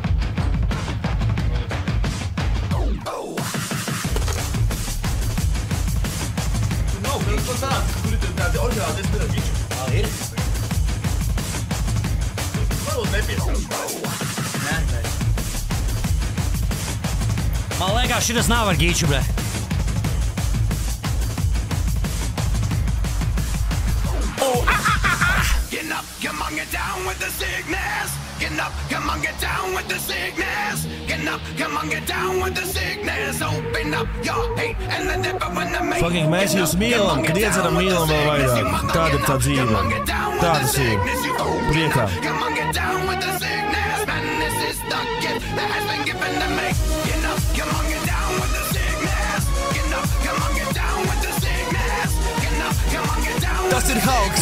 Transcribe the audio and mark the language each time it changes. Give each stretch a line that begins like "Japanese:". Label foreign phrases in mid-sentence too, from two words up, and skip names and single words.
Latvian: Tur ir tādi oriģināli, es darāju ģiču. Ir? Varbūt nepieskatās. Nē. Man liekas, šitas nav ar gīču, bre.
English: Get up, come on, get down with the sickness. Get up, come on, get down with the sickness. Get up, come on, get down with the sickness. Open up your hate and let it burn the main.
Latvian: Fucking mēs jūs mīlam, kad iedzeram mīlam vēl vairāk. Tāda ir tā dzīve. Tā tas ir. Priekā.
English: Come on, get down with the sickness. Madness is the gift that has been given to me. Get up, come on, get down with the sickness. Get up, come on, get down with the sickness. Get up, come on, get down.
Latvian: Tas ir Hulks.